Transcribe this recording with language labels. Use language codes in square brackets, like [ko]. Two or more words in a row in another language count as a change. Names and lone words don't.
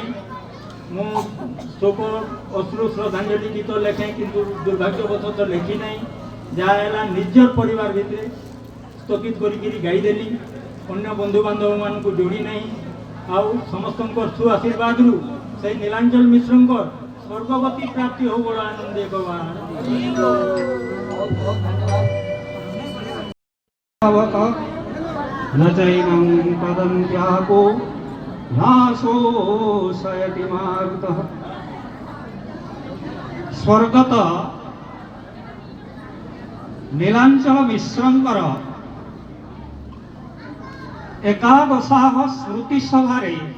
[or] ମୁଁ ଶୋକ ଅଶ୍ରୁ ଶ୍ରଦ୍ଧାଞ୍ଜଳି ଗୀତ ଲେଖେ, କିନ୍ତୁ ଦୁର୍ଭାଗ୍ୟବଶତଃ ଲେଖି ନାହିଁ। ଯାହା ହେଲା ନିଜର ପରିବାର ଭିତରେ ସ୍ଥଗିତ କରିକିରି ଗାଇଦେଲି, ଅନ୍ୟ ବନ୍ଧୁବାନ୍ଧବମାନଙ୍କୁ ଯୋଡ଼ି ନାହିଁ। ଆଉ ସମସ୍ତଙ୍କର ସୁଆଶୀର୍ବାଦରୁ ସେଇ ନୀଳାଞ୍ଚଳ ମିଶ୍ରଙ୍କର ସ୍ୱର୍ଗଗତି ପ୍ରାପ୍ତି ହଉ ବଡ଼ ଆନନ୍ଦେ ଭଗବାନ। [sa] न चैनं पदन्त्यापो नाशोषयति मारुतः। [or] ସ୍ୱର୍ଗତ ନୀଳାଞ୍ଚଳ ମିଶ୍ରଙ୍କର ଏକାଦଶାହ ସ୍ମୃତି ସଭାରେ